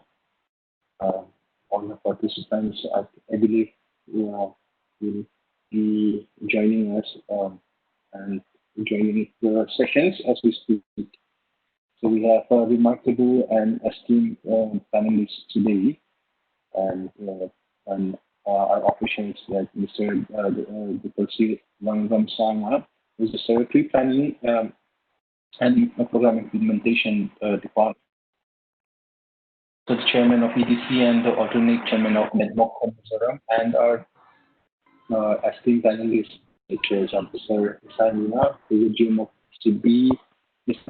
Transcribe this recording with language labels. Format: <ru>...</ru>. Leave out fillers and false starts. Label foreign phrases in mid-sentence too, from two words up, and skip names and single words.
<en>All the participants, I believe, will be joining us and joining the sessions as we speak. So we have a remarkable and esteemed panelists today, and our officials like Mr. Dr. Wang Sanga, who's the Secretary Planning and Program Implementation Department, the Chairman of EDC and the alternate Chairman of Mizoram, and our esteemed panelists, which is Officer Isarina, who is the GM of CB, Mr.</en>